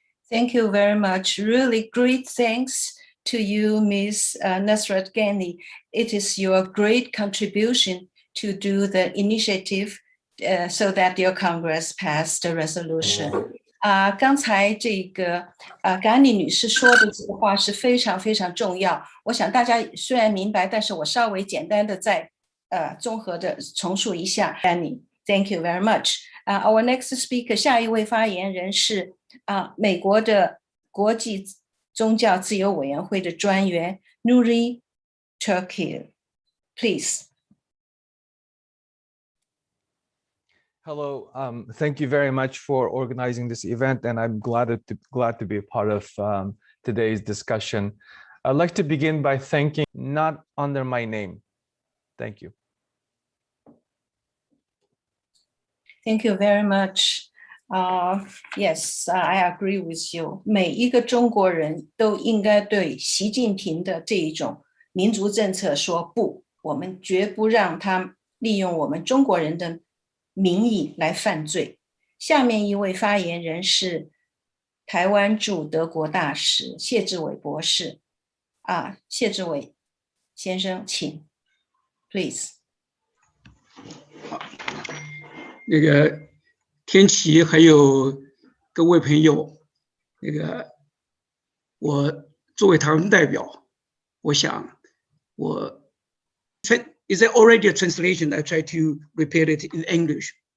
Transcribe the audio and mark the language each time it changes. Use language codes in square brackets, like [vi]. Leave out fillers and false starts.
[en] Thank you very much. Really great thanks to you, Ms. Nusrat Ghani. It is your great contribution to do the initiative so that your Congress passed the resolution. [zh] 刚才这个Ghani 女士说的这个话是非常非常重要。我想大家虽然明白，但是我稍微简单的再综合的重述一下。 [en] Ghani, thank you very much. Our next speaker, [zh] 下一位发言人是美国的国际宗教自由委员会的专员 Nuri Turkil. [en] Please. Hello, thank you very much for organizing this event, and I'm glad to be a part of today's discussion. I'd like to begin by thanking not under my name. Thank you. Thank you very much. Yes, I agree with you. [zh] 每一个中国人都应该对习近平的这一种民族政策说不，我们绝不让他利用我们中国人的名义来犯罪。下面一位发言人是台湾驻德国大使谢志伟博士。谢志伟先生，请 ，please。那个天琪还有各位朋友，我作为台湾代表，我想 [en] is there already a translation? I try to repeat it in English.